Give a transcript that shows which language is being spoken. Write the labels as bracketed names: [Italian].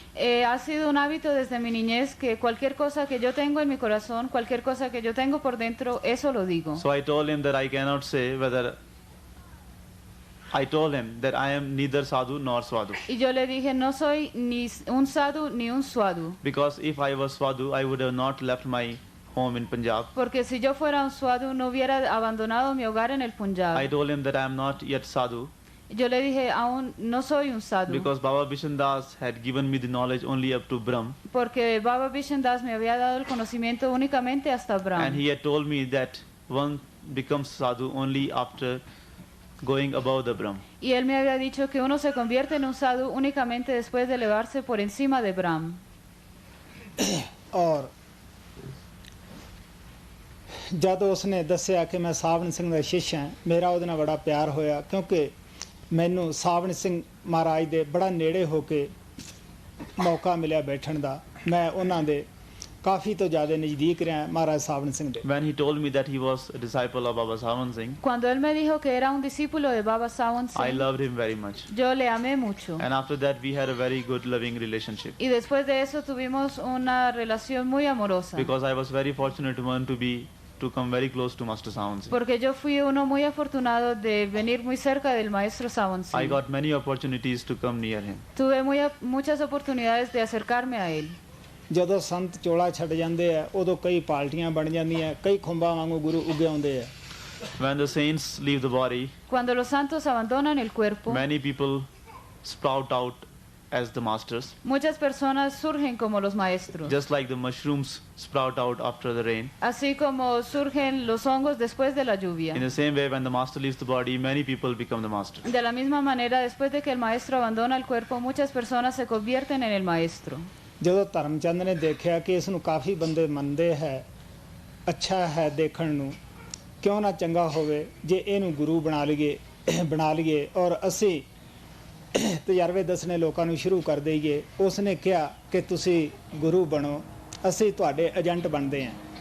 [Spanish] Ha sido un hábito desde mi niñez que cualquier cosa que yo tengo en mi corazón, cualquier cosa que yo tengo por dentro, eso lo digo. [English] So I told him that I cannot say whether I told him that I am neither sadhu nor swadu. [Spanish] Y yo le dije, no soy ni un sadhu ni un swadu. [English] Because if I was swadu, I would have not left my home in Punjab. [Spanish] Porque si yo fuera un swadu, no hubiera abandonado mi hogar en el Punjab. [English] I told him that I am not yet sadhu. [Spanish] Yo le dije, aún no soy un sadhu. [English] Because Baba Bishan Das had given me the knowledge only up to Brahm. [Spanish] Porque Baba Bishan Das me había dado el conocimiento únicamente hasta Brahm. [English] And he had told me that one becomes sadhu only after going above the Brahm. [Spanish] Y él me había dicho que uno se convierte en un sadhu únicamente después de elevarse por encima de Brahm. [Punjabi] ਔਰ ਜਦ ਉਸਨੇ ਦੱਸਿਆ ਕਿ ਮੈਂ ਸਾਵਣ ਸਿੰਘ ਦਾ ਸ਼ਿਸ਼ ਹਾਂ ਮੇਰਾ ਉਹਦੇ ਨਾਲ ਬੜਾ ਪਿਆਰ ਹੋਇਆ ਕਿਉਂਕਿ ਮੈਨੂੰ ਸਾਵਣ ਸਿੰਘ ਮਹਾਰਾਜ ਦੇ ਬੜਾ ਨੇੜੇ ਹੋ ਕੇ ਮੌਕਾ ਮਿਲਿਆ ਬੈਠਣ ਦਾ. ਮੈਂ ਉਹਨਾਂ ਦੇ ਕਾਫੀ ਤੋਂ ਜ਼ਿਆਦਾ ਨਜ਼ਦੀਕ ਰਿਹਾ ਮਹਾਰਾਜ ਸਾਵਨ ਸਿੰਘ ਦੇ। [English] When he told me that he was a disciple of Baba Sawan Singh, [Spanish] Cuando él me dijo que era un discípulo de Baba Sawan [English] I Singh, loved him very much. [Spanish] yo le amé mucho. [English] And after that, we had a very good, loving relationship. [Spanish] Y después de eso tuvimos una relación muy amorosa. [English] Because I was very fortunate one to come very close to Master Sawan Singh. [Spanish] Porque yo fui uno muy afortunado de venir muy cerca del maestro Sawan Singh. [English] got many opportunities to come near him. [Spanish] Tuve muchas oportunidades de acercarme a él. [Punjabi] ਜਦੋਂ ਸੰਤ ਚੋਲਾ ਛੱਡ ਜਾਂਦੇ ਆ ਉਦੋਂ ਕਈ ਪਾਰਟੀਆਂ ਬਣ ਜਾਂਦੀਆਂ, ਕਈ ਖੁੰਬਾਂ ਵਾਂਗੂ ਗੁਰੂ ਉੱਗੇ ਆਉਂਦੇ ਆ। [English] When the saints leave the body, [Spanish] Cuando los santos abandonan el cuerpo, [English] many people sprout out as the masters, [Spanish] muchas personas surgen como los maestros. [English] just like the mushrooms sprout out after the rain. [Spanish] Así como surgen los hongos después de la lluvia. [English] In the same way, when the master leaves the body, many people become the master. [Spanish] De la misma manera, después de que el maestro abandona el cuerpo, muchas personas se convierten en el maestro. [Punjabi] ਜਦੋਂ ਧਰਮਚੰਦ ਨੇ ਦੇਖਿਆ ਕਿ ਇਸ ਨੂੰ ਕਾਫੀ ਬੰਦੇ ਮੰਨਦੇ ਹੈ, ਅੱਛਾ ਹੈ ਦੇਖਣ ਨੂੰ, ਕਿਉਂ ਨਾ ਚੰਗਾ ਹੋਵੇ ਜੇ ਇਹਨੂੰ ਗੁਰੂ ਬਣਾ ਲਈਏ ਔਰ ਅਸੀਂ ਤਜਰਬੇ ਦੱਸਣੇ ਲੋਕਾਂ ਨੂੰ ਸ਼ੁਰੂ ਕਰ ਦਈਏ। ਉਸ ਨੇ ਕਿਹਾ ਕਿ ਤੁਸੀਂ ਗੁਰੂ ਬਣੋ, ਅਸੀਂ ਤੁਹਾਡੇ ਏਜੰਟ ਬਣਦੇ ਹਾਂ।